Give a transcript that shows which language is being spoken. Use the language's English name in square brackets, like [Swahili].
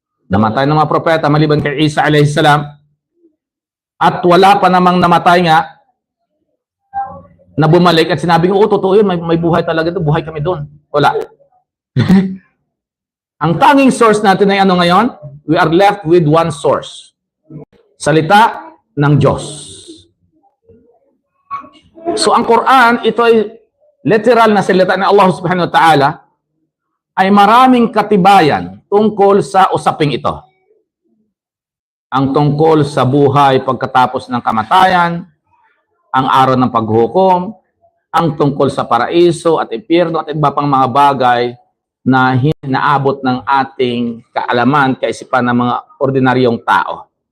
[Filipino] Namatay ng mga propeta maliban kay Isa alayhi salam. At wala pa namang namatay nga na bumalik at sinabi ko, totoo yun, may buhay talaga doon, buhay kami doon. Wala. Ang tanging source natin ay ano ngayon? [English] We are left with one source. [Filipino] Salita ng Diyos. So ang Quran, ito ay literal na salita ng Allah subhanahu wa ta'ala, ay maraming katibayan tungkol sa usaping ito. Ang tungkol sa buhay pagkatapos ng kamatayan, ang araw ng paghukom, ang tungkol sa paraiso at impyerno at iba pang mga bagay na hinaabot ng ating kaalaman, kaisipan ng mga ordinaryong tao.